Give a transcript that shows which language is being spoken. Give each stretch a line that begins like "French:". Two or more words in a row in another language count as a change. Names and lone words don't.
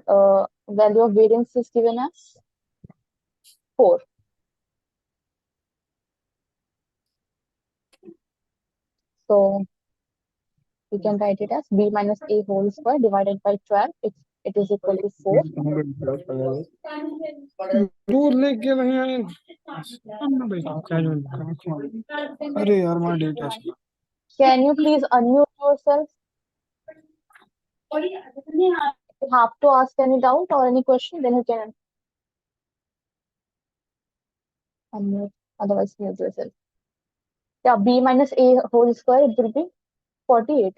English: Value of variance is given as 4. So we can write it as b minus a whole square divided by 12. It is equal to 4. दूर लेके भैया अरे यार मार डेटा Can you please unmute yourself? You have to ask any doubt or any question, then you can unmute. Otherwise, mute yourself. Yeah, b minus a whole square, it will be 48.